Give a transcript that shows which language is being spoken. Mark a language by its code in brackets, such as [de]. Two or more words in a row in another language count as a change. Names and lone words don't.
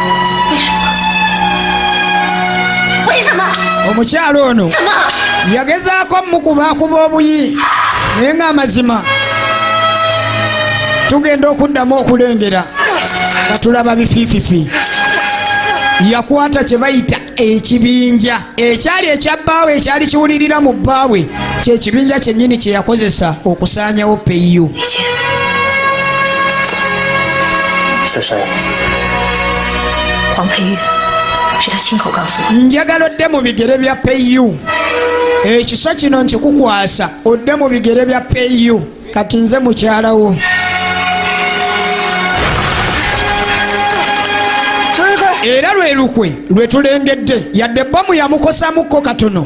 [lg] Omukyalo ono yagezaako mukubaakuba obuyi naye ng'amazima tugenda okuddamu okulengera nga tulaba bifiififi. Yakwata kye bayita ekibinja ekyali ekya bbaawe ekyali kiwulirira mu bbaawe, kye kibinja kyennyini kye yakozesa okusaanyawo peyu. [zh] 是谁？黄佩玉，是他亲口告诉我。 [lg] Njagala odde mu bigere bya peyu. Ekiso kino nkikukwasa odde mu bigere bya peyu. Kati nze mukyalawo. Era lwe lukwe lwe tulengedde yadde bomu yamukosamukko katono.